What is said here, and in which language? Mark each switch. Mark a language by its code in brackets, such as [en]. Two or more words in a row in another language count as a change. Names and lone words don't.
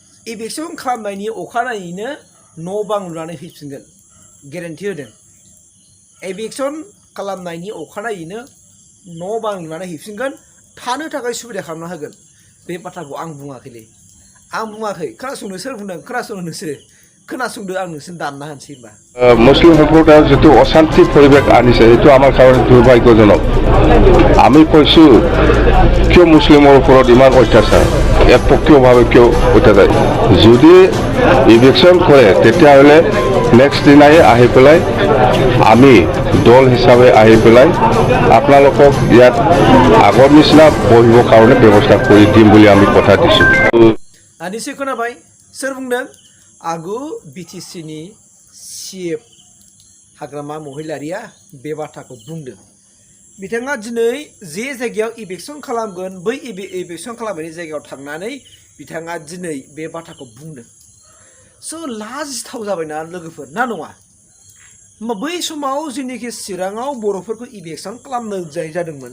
[brx] eviction खालामनायनि अखानायैनो न' बां लुनानै फैफिनगोन गेरेन्टि होदों eviction खालामनायनि अखानायैनो न' बां लुनानै फैफिनगोन थानो थाखाय सुबिदा खालामना होगोन बे बाथ्राखौ आं बुङाखैलै आं बुङाखै खोनासंनो सोर बुंदों खोनासंनो नोंसोरो खोनासंदो आं नोंसोर दानना होनसै होनबा [as] মুসলিম সম্প্রদায়ের যেটো অশান্তি পরিবেশ আনিছে এটো আমার কারণে দুর্ভাগ্যজনক আমি কইছো কিয় মুসলিমৰ ওপৰত ইমান অত্যাচাৰ একপক্ষীয়ভাৱে কিয় অত্যাচাৰ যদি ইভিকশন কৰে তেতিয়াহ'লে নেক্সট দিনাই আহি পেলাই আমি দল হিচাপে আহি পেলাই আপোনালোকক ইয়াত আগৰ নিচিনা বহিবৰ কাৰণে ব্যৱস্থা কৰি দিম বুলি আমি কথা দিছোঁ [brx] दानिसो खोनाबाय सोर बुंदों आगु बिटिसिनि चिफ हाग्रामा महिलारिया बे बाथ्राखौ बुंदों बिथाङा दिनै जे जायगायाव इभिक्शन खालामगोन बै इभिक्शन खालामनायनि जायगायाव थांनानै बिथाङा दिनै बे बाथ्राखौ बुंदों स' लाजिथाव जाबायना लोगोफोर ना नङा होमबा बै समाव जेनोखि चिराङाव बर'फोरखौ इभिक्शन खालामनाय जादोंमोन